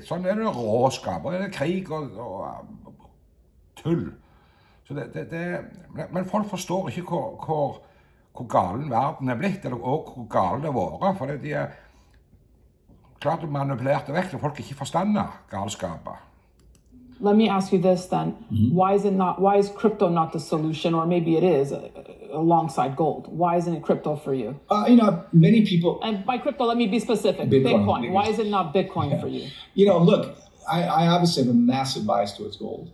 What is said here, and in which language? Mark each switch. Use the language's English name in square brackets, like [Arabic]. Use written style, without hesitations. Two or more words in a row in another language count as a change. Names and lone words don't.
[Norwegian] Sånn er det råskap, og det er krig og tull. Så men folk forstår ikke hvor galen verden er blitt, eller hvor galen det har vært, for de er klart manipulert vekk, og folk ikke forstander galskapet. [English] Let me ask you this then. Why is crypto not the solution, or maybe it is alongside gold? Why isn't it crypto for you? Many people... And by crypto, let me be specific. Bitcoin. Why is it not Bitcoin for you? Look, I obviously have a massive bias towards gold.